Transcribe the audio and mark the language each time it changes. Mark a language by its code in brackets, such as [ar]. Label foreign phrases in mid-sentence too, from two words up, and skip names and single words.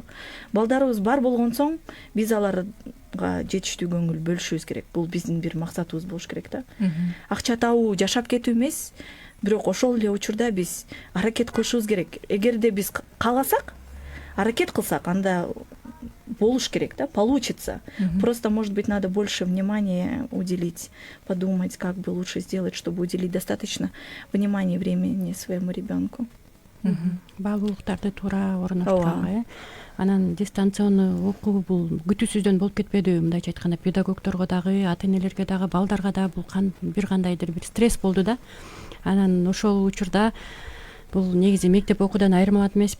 [ky] Балдарыбыз бар болгон соң биз аларга жетиштүү көңүл бөлүшүбүз керек. Бул биздин бир максатыбыз болуш керек да. Акча табуу, жашап кетүү эмес, бирок ошол эле учурда биз аракет кылышыбыз керек. Эгерде биз кааласак, аракет кылсак, анда болуш керек, да, [ru] получится. Просто, может быть, надо больше внимания уделить, подумать, как бы лучше сделать, чтобы уделить достаточно внимания и времени своему ребенку. [ky] Баалуулуктарды туура орноштурганга, анан дистанционный окуу бул күтүүсүздөн болуп кетпедиби? Мындайча айтканда, педагогдорго дагы, ата-энелерге дагы, балдарга да бул бир кандайдыр бир стресс болду да. Анан ошол учурда бул негизи мектеп окуудан айырмалат эмеспи?